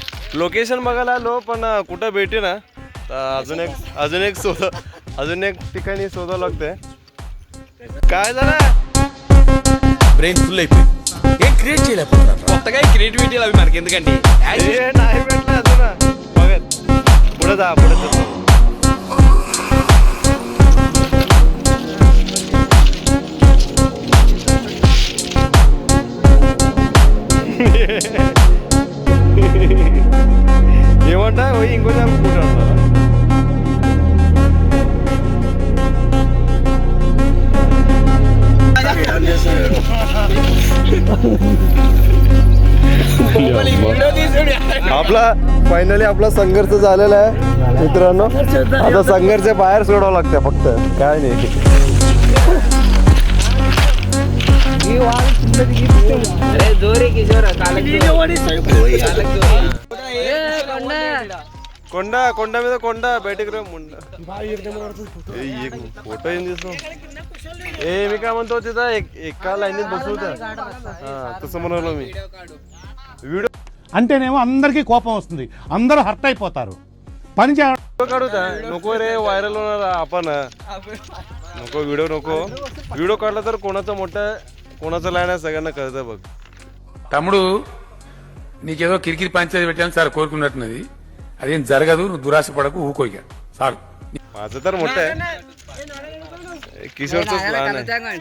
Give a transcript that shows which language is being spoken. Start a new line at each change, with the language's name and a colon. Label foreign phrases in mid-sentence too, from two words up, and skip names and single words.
Marathi: लोकेशन बघायला आलो पण कुठं भेटे ना तर अजून एक ठिकाणी शोधावं लागतंय. काय झालं
English: brain full
Telugu: అయిపోయింది ఏం క్రియేట్ చేయలేకపోతున్నాను కొత్తగా క్రియేటివిటీలు అవి మనకి ఎందుకండి
Marathi: हे नाही भेटलं अजून बघत पुढे जा पुढे जा.
Telugu: ఏమంటా పోయి ఇంకో అనుకుంటాను.
Marathi: आपला फायनली आपला संघर्ष झालेला आहे मित्रांनो. आता संघर्ष बाहेर सोडावं लागतं फक्त काय नाही. अरे जोरे किशोर
Telugu: కొండ కొండ మీద కొండ బయటకు రా ముండ.
Marathi: एक फोटो येऊन दिसतो. मी काय म्हणतो तिथं एका लाईनीत बसू द्या. तसं म्हणालो मी. व्हिडिओ
Telugu: అంటేనేమో అందరికీ కోపం వస్తుంది, అందరూ హర్ట్ అయిపోతారు. పని చేయడం
Marathi: काढू द्या. नको रे व्हायरल होणार आपण. नको व्हिडिओ नको. व्हिडिओ काढला तर कोणाचं लाईन आहे सगळ्यांना कळतं बघ.
Telugu: తమ్ముడు నీకేదో కిరికిరి పంచాయతీ పెట్టాను సార్ కోరుకున్నట్టున్నది అదేం జరగదు నువ్వు దురాశ పడకు ఊకోయిక సార్
Marathi: माझं तर मोठं आहे. किशोरच प्लॅन आहे.